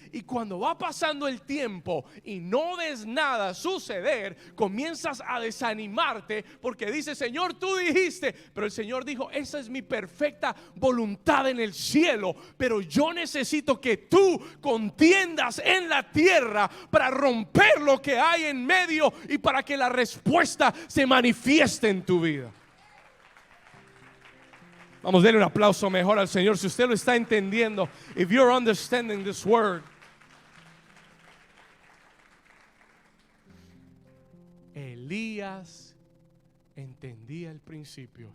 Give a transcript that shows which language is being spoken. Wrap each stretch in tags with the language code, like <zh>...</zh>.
<es>Y cuando va pasando el tiempo y no ves nada suceder, comienzas a desanimarte porque dices, Señor, tú dijiste, pero el Señor dijo, esa es mi perfecta voluntad en el cielo, pero yo necesito que tú contiendas en la tierra para romper lo que hay en medio y para que la respuesta se manifieste en tu vida. Vamos a darle un aplauso mejor al Señor si usted lo está entendiendo.</es> <en>If you're understanding this word.</en> <es>Elías entendía el principio.</es>